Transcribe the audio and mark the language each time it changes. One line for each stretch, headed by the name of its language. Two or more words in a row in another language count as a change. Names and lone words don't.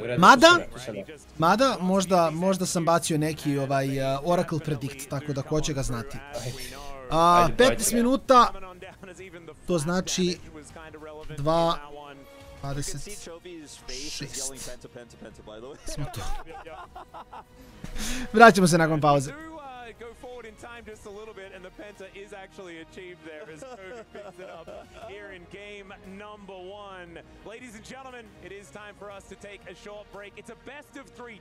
Serbian: Mada, možda sam bacio neki Oracle Predict, tako da ko će ga znati. 15 minuta, to znači 26. Smo tu. Vraćamo se nakon pauze.
English: Go forward in time just a little bit, and the penta is actually achieved there as Cody picks it up here in game number 1. Ladies and gentlemen, it is time for us to take a short break. It's a best of 3.